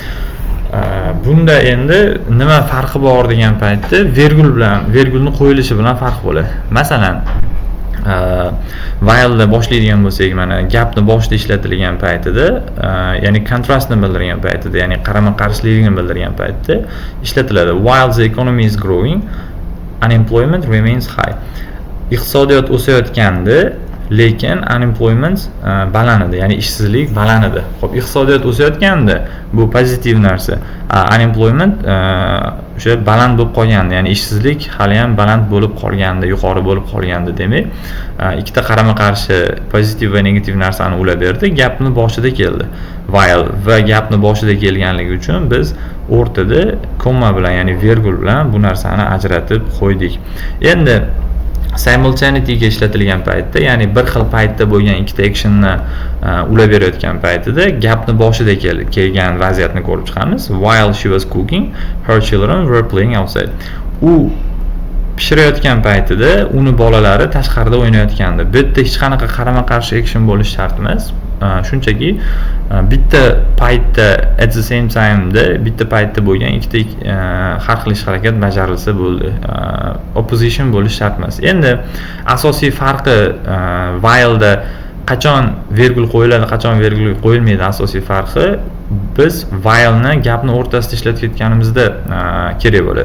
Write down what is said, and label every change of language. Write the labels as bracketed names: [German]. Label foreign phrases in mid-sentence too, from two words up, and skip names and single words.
[Uzbek] Bunda endi nima farqi bor degan paytda virgulni qo'yilishi bilan farq bo'ladi. Masalan, while'da boshlaydigan bo'lsak, mana gapni boshida ishlatilgan paytida, ya'ni kontrastni bildirgan paytida, ya'ni qarama-qarshilikni bildirgan paytda ishlatiladi. [English] While the economy is growing, unemployment remains high. [Uzbek] Iqtisodiyot o'sayotganda, lekin unemployment baland edi, ya'ni ishsizlik baland edi. Xo'p, iqtisodiyot o'sayotganda bu pozitiv narsa. Unemployment o'sha baland bo'lib qolganda, ya'ni ishsizlik hali ham baland bo'lib qolganda, yuqori bo'lib qolganda, demak, ikkita qarama-qarshi pozitiv va negativ narsani ulab berdi, gapni boshida keldi. While va gapni boshida kelganligi uchun biz o'rtada komma bilan, ya'ni virgul bilan bu narsani ajratib qo'ydik. Endi simultaneity ga ishlatilgan paytda, ya'ni bir xil paytda bo'lgan ikkita actionni ulab berayotgan paytida gapni boshida kelgan vaziyatni ko'rib chiqamiz. [English] While she was cooking, her children were playing outside. [Uzbek] U pishirayotgan paytida uni bolalari tashqarida o'ynayotgandi. Bu yerda hech qanaqa qarama-qarshi action bo'lishi shart emas. Shunchaki bitta paytda [English] at the same time [Uzbek] da bitta paytda bo'lgan ikkita har xil ish harakat bajarilsa bo'ldi. Opposition bo'lishi shart emas. Endi asosiy farqi while da qachon virgul qo'yiladi, qachon virgul qo'yilmaydi, asosiy farqi biz while ni gapni o'rtasida ishlatayotganimizda kerak bo'ladi.